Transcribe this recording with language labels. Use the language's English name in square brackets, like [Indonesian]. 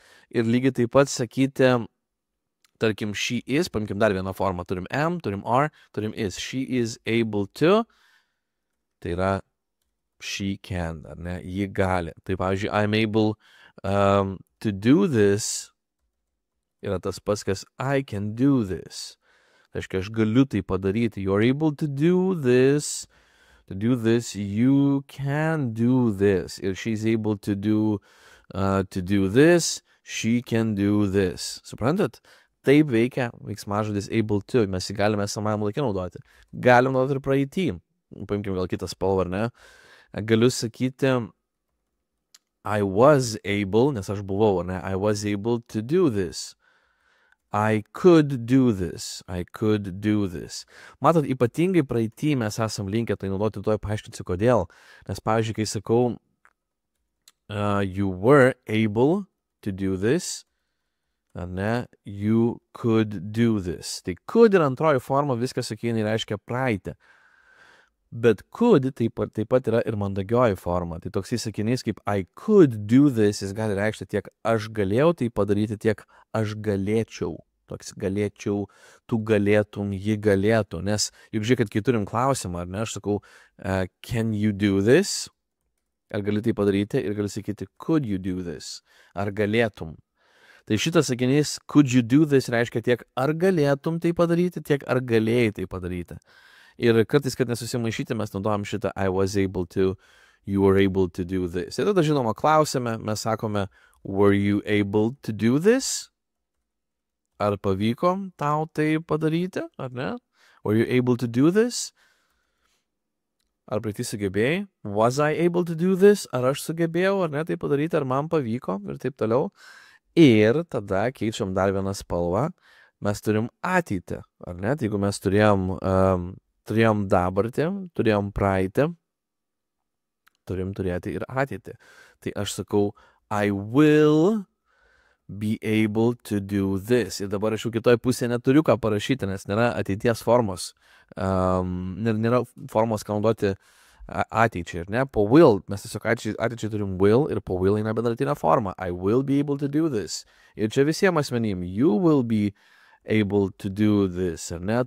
[Lithuanian] Ir lygiai taip pat sakyti, tarkim, she is, paimkim dar vieną formą, turim am, turim are, turim is. [English] She is able to, [Lithuanian] tai yra [English] she can, [Lithuanian] ar ne? Ji gali. Tai pavyzdžiui, [English] I'm able to do this [Lithuanian] yra tas pats, kas [English] I can do this. [Lithuanian] Tai reiškia, aš galiu tai padaryti. [English] You're able to do this, you can do this. Ir she's able to do this, she can do this. [Lithuanian] Suprantat? Taip veikia veiksmažodis able to. Mes jį galime esamajam laike naudoti. Galim naudoti ir praeity. Paimkim gal kitą spalvą, ar ne? Galiu sakyti [English] I was able, [Lithuanian] nes aš buvau, ne? [English] I was able to do this. I could do this. I could do this. [Lithuanian] Matot, ypatingai praeity mes esam linkę tai naudoti, tuoj paaiškinsiu kodėl. Nes pavyzdžiui, kai sakau [English] you were able to do this, [Lithuanian] ne? [English] You could do this. [Lithuanian] Tai could ir antroji forma viskas sakinai reiškia praeitį. Bet could taip pat yra ir mandagioji forma. Tai toks sakinys kaip [English] I could do this, [Lithuanian] jis gali reikšti tiek aš galėjau tai padaryti, tiek aš galėčiau. Toks galėčiau, tu galėtum, ji galėtų. Nes juk žiūrėk, kai turim klausimą, ar ne, aš sakau [English] can you do this? [Lithuanian] Ar gali tai padaryti? Ir gali sakyti [English] could you do this? [Lithuanian] Ar galėtum? Tai šitas sakinys could you do this reiškia tiek ar galėtum tai padaryti, tiek ar galėjai tai padaryti. Ir kartais, kad nesusimaišyti, mes naudojam šitą [English] I was able to, you were able to do this. [Lithuanian] Ir tada, žinoma, klausime, mes sakome, [English] were you able to do this? [Lithuanian] Ar pavyko tau tai padaryti, ar ne? [English] Were you able to do this? [Lithuanian] Ar praeitį sugebėjai? [English] Was I able to do this? [Lithuanian] Ar aš sugebėjau, ar ne, tai padaryti, ar man pavyko, ir taip toliau. Ir tada keičiam dar vieną spalvą, mes turim ateitį, ar ne? Tai jeigu mes turėjom dabartį, turėjom praeitį, turim turėti ir ateitį. Tai aš sakau, [English] I will be able to do this. [Lithuanian] Ir dabar aš jau kitoj pusėje neturiu ką parašyti, nes nėra ateities formos. Nėra formos, ką naudoti ateičiai, ir ne? Po will, mes tiesiog ateičiai turim will, ir po will eina bendratinė forma. [English] I will be able to do this. [Lithuanian] Ir čia visiems asmenim, [English] you will be able to do this, [Lithuanian] ar ne?